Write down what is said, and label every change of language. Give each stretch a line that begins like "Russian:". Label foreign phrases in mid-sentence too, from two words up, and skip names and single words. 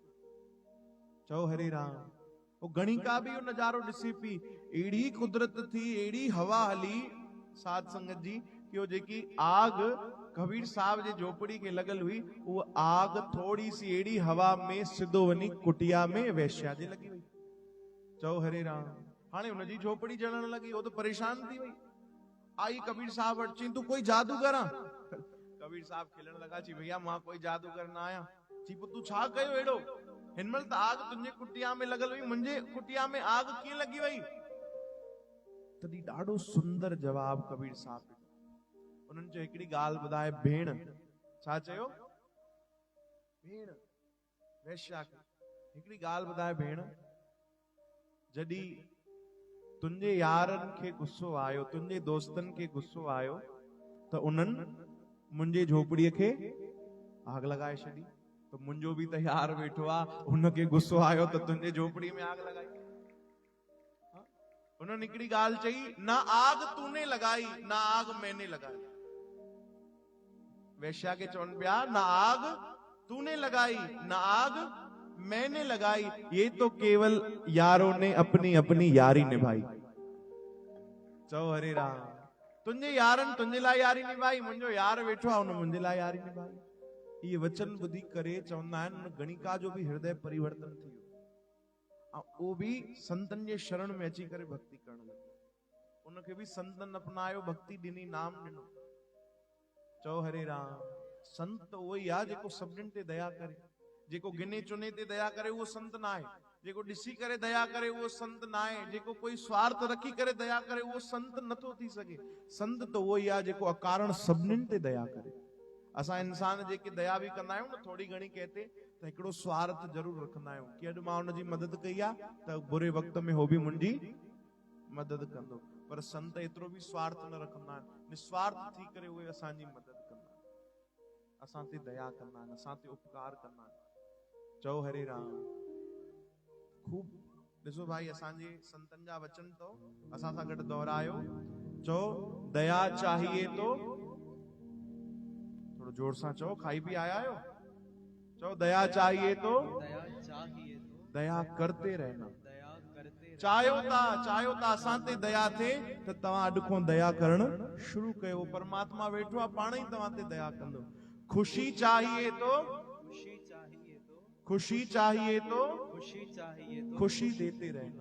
Sindhi: चओ हरे राम। वो गणिका भी वो नजारो ॾिसी पई, अहिड़ी कुदरत थी, अहिड़ी हवा हली साध संगत जी, कि वो जेकी आग कबीर साहब जे झोपड़ी के लगल हुई, वो आग थोड़ी सी अहिड़ी हवा में सिधो वञी कुटिया में वैश्या जे लगी वई। चओ हरे राम। हाणे हुनजी झोपड़ी जलण लगी, वो तो परेशान थी वई। आई कबीर साहब वटि, चई तू कोई जादूगर आ? कबीर साहब खिलण लगा, चई भैया मां कोई जादूगर न आहियां। चई पोइ तू छा कयो अहिड़ो? हिनमल त आग तुंहिंजे कुटिया में लगल हुई, मुंहिंजे कुटिया में आग कीअं लगी वई? तॾहिं ॾाढो सुंदर जवाब कबीर साहब उन्हनि चयो हिकिड़ी ॻाल्हि ॿुधाए भेण। छा चयो? भेण वैश्या खे हिकिड़ी ॻाल्हि ॿुधाए भेण, जॾहिं तुंहिंजे यारनि खे गुस्सो आयो, तुंहिंजे दोस्तनि खे गुस्सो आयो, त उन्हनि मुंहिंजे झोपड़ीअ खे आग लॻाए छॾी। तो मुंहिंजो बि त यार वेठो आहे, उनखे गुस्सो आयो त तुंहिंजे झोपड़ी में आग लॻाई। उन्होंने हिकिड़ी ॻाल्हि चई,
Hindi: ना आग तूने लगाई ना आग मैंने लगाई।
Sindhi: वैश्या के चवनि पिया,
Hindi: ना आग तूने लगाई ना आग मैंने लगाई, ये तो केवल यारों ने अपनी अपनी यारी निभाई।
Sindhi: चओ हरे राम। तुंहिंजे यारनि तुंहिंजे लाइ यारी निभाई, मुंहिंजो यार वेठो आहे, हुन मुंहिंजे लाइ यारी निभाई। ये वचन ॿुधी करे चवंदा आहिनि गणिका जो भी हृदय परिवर्तन थी वियो, वो भी संतन जे शरण में अची करे भक्ति करण लॻो। उनखे भी संतन अपनायो, भक्ति ॾिनी, नाम ॾिनो। चओ हरे राम। संत उहो ई आहे जेको सभिनीनि ते दया करे, जेको गिने चुने ते दया करे, उहो संत न आहे। जेको ॾिसी करे दया करे उहो संत न आहे। जेको कोई स्वार्थ रखी करे दया करे उहो संत नथो थी सघे। संत तो उहो ई आहे जेको अकारण सभिनीनि ते दया करे। असां इंसान जेके दया बि कंदा आहियूं न थोड़ी घणी कहते त हिकिड़ो स्वार्थ ज़रूर रखंदा आहियूं कि अॼु मां हुनजी मदद कई आहे त बुरे वक़्त में हो बि मुंहिंजी मदद कंदो। पर संत एतिरो बि स्वार्थ न रखंदा आहिनि, निस्वार्थ थी करे उहे असांजी मदद कंदा आहिनि, असां ते दया कंदा आहिनि, असां ते उपकार कंदा आहिनि। चओ हरे राम। खूब ॾिसो भाई असांजे संतनि जा वचन तो असां सां गॾु दोहरायो। चओ
Hindi: दया चाहिए तो,
Sindhi: थोड़ो जोर सां चओ, खाई भी आया आयो।
Hindi: चओ दया चाहिए तो दया करते रहना।
Sindhi: चाहियो था असां ते दया थे त तव्हां अॼु खां दया करण शुरू कयो। परमात्मा वेठो आहे पाण ई तव्हां ते दया कंदो।
Hindi: खुशी चाहिए तो खुशी देते रहना।